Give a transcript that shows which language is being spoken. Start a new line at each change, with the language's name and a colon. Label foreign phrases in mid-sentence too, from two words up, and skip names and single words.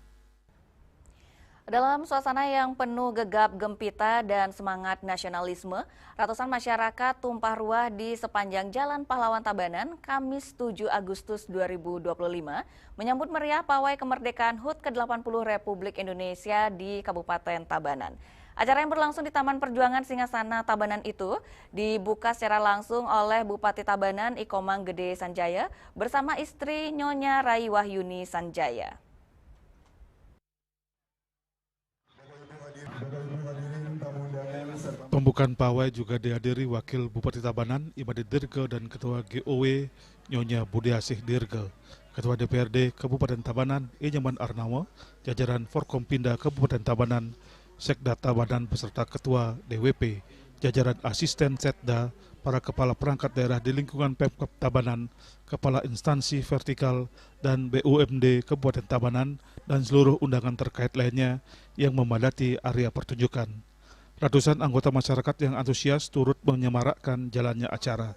Indonesian: Dalam suasana yang penuh gegap gempita dan semangat nasionalisme, ratusan masyarakat tumpah ruah di sepanjang Jalan Pahlawan Tabanan, Kamis 7 Agustus 2025, menyambut meriah pawai kemerdekaan HUT ke-80 Republik Indonesia di Kabupaten Tabanan. Acara yang berlangsung di Taman Perjuangan Singasana Tabanan itu dibuka secara langsung oleh Bupati Tabanan Ikomang Gede Sanjaya bersama istri Nyonya Rai Wahyuni Sanjaya. Pembukaan pawai juga dihadiri Wakil Bupati Tabanan, Imade Dirga, dan Ketua GOW, Nyonya Budiasih Dirga, Ketua DPRD Kabupaten Tabanan, Nyaman Arnawa, jajaran Forkompinda Kabupaten Tabanan, Sekda Tabanan beserta Ketua DWP, jajaran asisten Setda, para kepala perangkat daerah di lingkungan Pemkab Tabanan, kepala instansi vertikal dan BUMD Kabupaten Tabanan, dan seluruh undangan terkait lainnya yang memadati area pertunjukan. Ratusan anggota masyarakat yang antusias turut menyemarakkan jalannya acara.